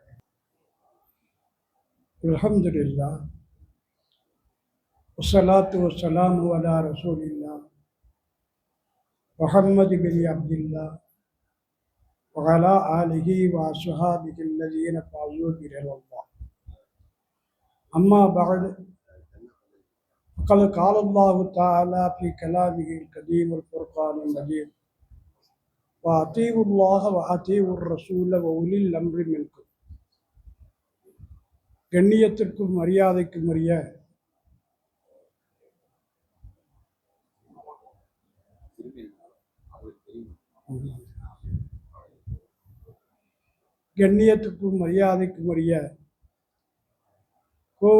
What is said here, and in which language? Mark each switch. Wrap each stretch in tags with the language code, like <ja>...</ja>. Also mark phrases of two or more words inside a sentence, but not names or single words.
<ar>الحمد لله والصلاة والسلام على رسول الله محمد بن عبد الله وعلى آله وأصحابه الذين فازوا برضى الله. أما بعد فقد قال الله تعالى في كلامه القديم الفرقان المجيد وأطيعوا الله وأطيعوا الرسول وأولي الأمر منكم.</ar> <ta>கண்ணியத்திற்கும் மரியாதைக்கும் உரிய கண்ணியத்துக்கும் மரியாதைக்கும் உரிய கோவை</ta>